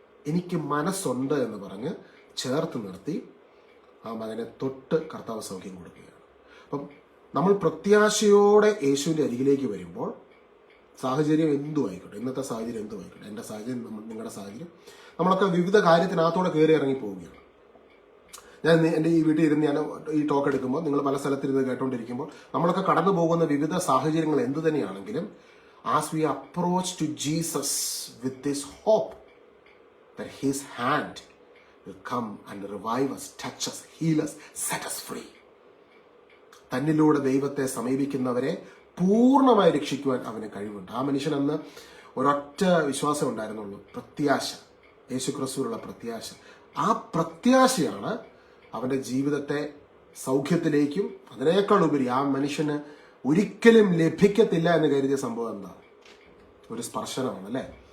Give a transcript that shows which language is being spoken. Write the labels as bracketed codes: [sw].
[ml] എനിക്ക് മനസ്സുണ്ട് എന്ന് പറഞ്ഞ് ചേർത്ത് നിർത്തി ആ മകനെ തൊട്ട് കർത്താവ് സൗഖ്യം കൊടുക്കുകയാണ്. അപ്പം നമ്മൾ പ്രത്യാശയോടെ യേശുവിൻ്റെ അരികിലേക്ക് വരുമ്പോൾ സാഹചര്യം എന്തും ആയിക്കോട്ടെ, ഇന്നത്തെ സാഹചര്യം എന്തും ആയിക്കോട്ടെ, എൻ്റെ സാഹചര്യം, നിങ്ങളുടെ സാഹചര്യം, നമ്മളൊക്കെ വിവിധ കാര്യത്തിനകത്തോടെ കയറി ഇറങ്ങി പോവുകയാണ്. ഞാൻ എൻ്റെ ഈ വീട്ടിൽ ഇരുന്ന് ഞാൻ ഈ ടോക്ക് എടുക്കുമ്പോൾ നിങ്ങൾ പല സ്ഥലത്തിരുന്ന് കേട്ടോണ്ടിരിക്കുമ്പോൾ നമ്മളൊക്കെ കടന്നു പോകുന്ന വിവിധ സാഹചര്യങ്ങൾ എന്തു തന്നെയാണെങ്കിലും [en] as we approach to Jesus with this hope that his hand will come and revive us, touch us, heal us, set us free. [ml] തന്നിലൂടെ ദൈവത്തെ സമീപിക്കുന്നവരെ പൂർണ്ണമായി രക്ഷിക്കുവാൻ അവന് കഴിവുണ്ട്. ആ മനുഷ്യൻ അന്ന് ഒരൊറ്റ വിശ്വാസം ഉണ്ടായിരുന്നുള്ളൂ, പ്രത്യാശ, യേശുക്രിസ്തുവിലുള്ള പ്രത്യാശ. ആ പ്രത്യാശയാണ് അവന്റെ ജീവിതത്തെ സൗഖ്യത്തിലേക്കും അതിനേക്കാൾ ഉപരി ആ മനുഷ്യന് ഒരിക്കലും ലഭിക്കത്തില്ല എന്ന് കരുതിയ സംഭവം എന്താ? ഒരു സ്പർശനമാണ്, അല്ലെ?